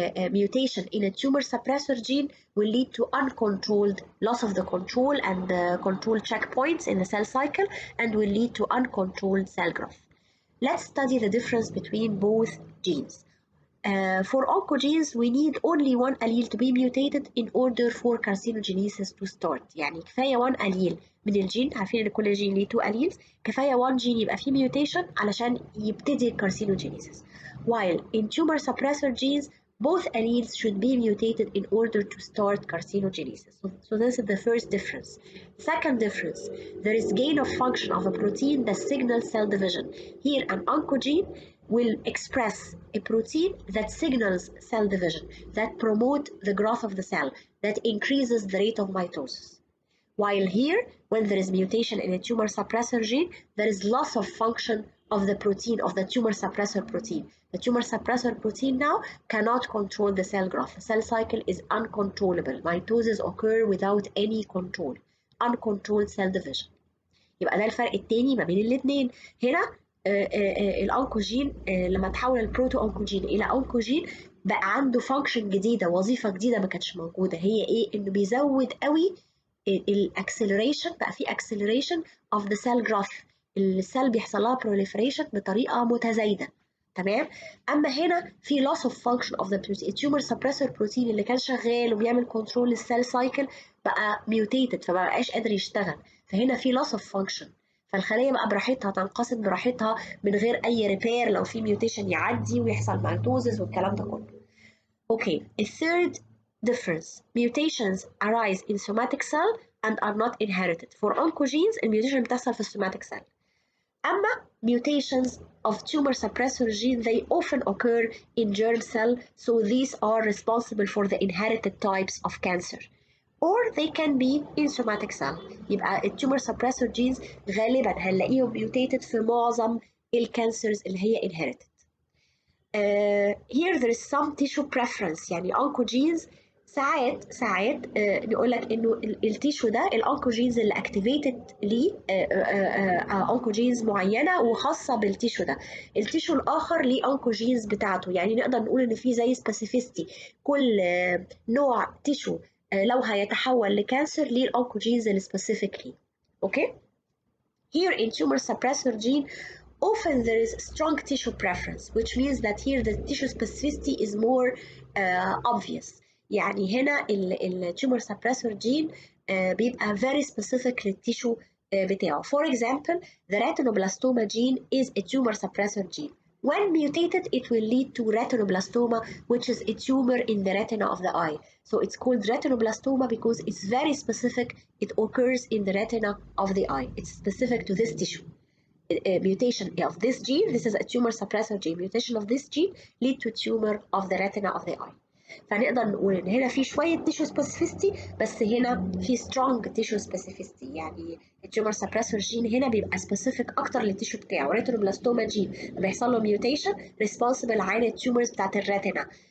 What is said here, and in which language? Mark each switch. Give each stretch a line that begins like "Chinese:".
English: Mutation in a tumor suppressor gene will lead to uncontrolled loss of the control and the control checkpoints in the cell cycle and will lead to uncontrolled cell growth. Let's study the difference between both genes. For oncogenes, we need only one allele to be mutated in order for carcinogenesis to start.
Arabic: يعني كفاية one allele من الجين، عارفين إن كل جين ليه 2 alleles، كفاية one gene يبقى فيه mutation علشان يبتدي carcinogenesis.
English: While in tumor suppressor genes, both alleles should be mutated in order to start carcinogenesis. So this is the first difference. Second difference, there is gain of function of a protein that signals cell division. Here an oncogene will express a protein that signals cell division, that promote the growth of the cell, that increases the rate of mitosis. While here, when there is mutation in a tumor suppressor gene, there is loss of function of the protein, of the tumor suppressor protein. The tumor suppressor protein now cannot control the cell growth. The cell cycle is uncontrollable. Mitosis occur without any control. Uncontrolled cell division.
Arabic: يبقى ده الفرق التاني ما بين الاثنين. هنا الأونكوجين لما تحول البروتو أونكوجين إلى أونكوجين بقى عنده فانكشن جديدة، وظيفة جديدة ما كانتش موجودة. هي إيه؟ إنه بيزود قوي الاكسلريشن، بقى في
English: acceleration of the cell growth.
Arabic: السيل بيحصل لها proliferation بطريقه متزايده. تمام. اما هنا في loss of function of the protein. التيومر suppressor بروتين اللي كان شغال وبيعمل كنترول للسيل سايكل بقى mutated، فما بقاش قادر يشتغل، فهنا في loss of function. فالخليه بقى براحتها تنقسم براحتها من غير اي ريبير، لو في ميوتيشن يعدي ويحصل ميتوزس والكلام ده كله.
English: Okay, a third difference, mutations arise in somatic cell and are not inherited. For oncogenes,
Arabic: الميوتيشن بتحصل في
English: somatic cell.
Arabic: أما
English: mutations of tumor suppressor gene, they often occur in germ cell, so these are responsible for the inherited types of cancer. Or they can be in somatic cell.
Arabic: يبقى الtumor suppressor genes غالبا هنلاقيهم mutated في معظم الكانسرز اللي هي inherited.
English: Here there is some tissue preference.
Arabic: يعني oncogenes ساعات نقول لك انه التيشو ده الانكوجينز اللي اكتيفيتد ليه انكوجينز معينه وخاصه بالتيشو ده، التيشو الاخر ليه انكوجينز بتاعته. يعني نقدر نقول ان في زي سبيسيفيستي، كل نوع تيشو لو هيتحول لكانسر ليه الانكوجينز السبيسيفيك ليه. اوكي.
English: Here in tumor suppressor gene, often there is strong tissue preference, which means that here the tissue specificity is more obvious.
Arabic: يعني هنا ال tumor suppressor gene بيبقى
English: very specific
Arabic: للتيشو بتاعه.
English: For example, the retinoblastoma gene is a tumor suppressor gene. When mutated, it will lead to retinoblastoma, which is a tumor in the retina of the eye. So it's called retinoblastoma because it's very specific. It occurs in the retina of the eye. It's specific to this tissue. Mutation of this gene, this is a tumor suppressor gene, mutation of this gene lead to tumor of the retina of the eye.
Arabic: فنقدر نقول ان هنا في شويه تيشو سبيسيفيستي، بس هنا في سترونج تيشو سبيسيفيستي. يعني التيومر سبريسور جين هنا بيبقى سبيسيفيك اكتر للتيشو بتاعه. ريتينوبلاستوما جين لما بيحصل له ميوتيشن ريسبونسبل عن التيومرز بتاعت الريتنا.